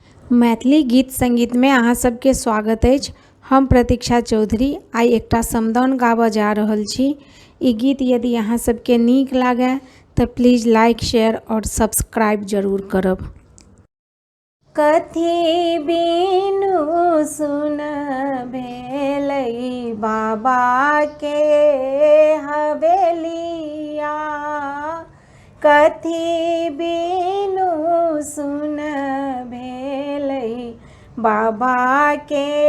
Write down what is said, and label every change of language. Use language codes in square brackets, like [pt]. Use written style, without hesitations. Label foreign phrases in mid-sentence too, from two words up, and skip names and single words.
[mai] मैथिली गीत संगीत में अहाँ सबके स्वागत अछि। हम प्रतीक्षा चौधरी आइ एकटा समदाउन गाबऽ जा रहल छी। ई गीत यदि अहाँ सबके नीक लागे तऽ प्लीज [en] like share [mai] और सब्सक्राइब जरूर करब। कथी बीनू सुन भेलै बाबा के हवेलिया, कथी बीनू सुन भेलै बाबा के